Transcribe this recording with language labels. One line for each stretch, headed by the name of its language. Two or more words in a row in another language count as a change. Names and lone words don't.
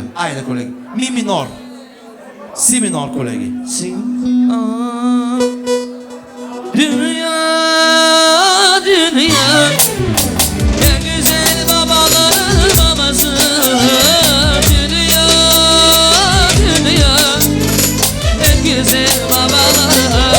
Bulgarian: Айде, колеги. Ми минор. Си минор, колеги. Си.
Turkish: Dünya, dünya, en güzel babaların babası. Dünya, dünya, en güzel babaların.